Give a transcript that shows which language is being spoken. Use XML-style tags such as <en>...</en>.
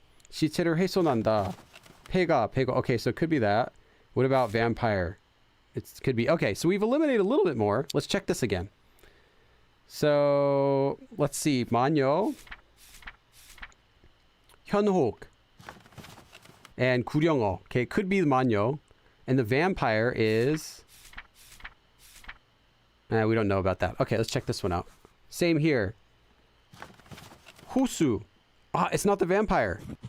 <ko>시체를 훼손한다. 폐가.</ko> <en>Okay, so it could be that. What about vampire? It could be. Okay, so we've eliminated a little bit more. Let's check this again. So let's see. 만요, 현혹, and 구령어. Okay, it could be the 만요. And the vampire is... we don't know about that. Okay, let's check this one out. Same here. Husu. Ah, it's not the vampire.</en>